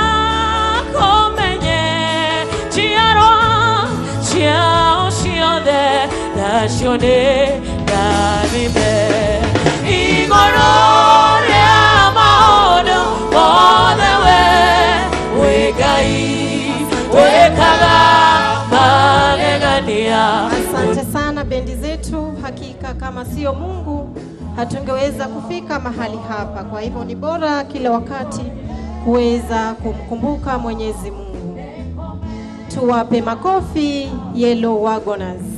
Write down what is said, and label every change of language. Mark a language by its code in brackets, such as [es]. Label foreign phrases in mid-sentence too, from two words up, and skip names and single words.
[ki] komenye ciarwa ciao ciothe nacio ni ndarime igoro ria maundu mothe we Ngai wekaga magegania. [sw] Asante sana bendi zetu, hakika kama sio Mungu hatungeweza kufika mahali hapa. Kwa hivyo ni bora kila wakati kuweza kumkumbuka Mwenyezi Mungu. Tuwape makofi Yellow Wagoners.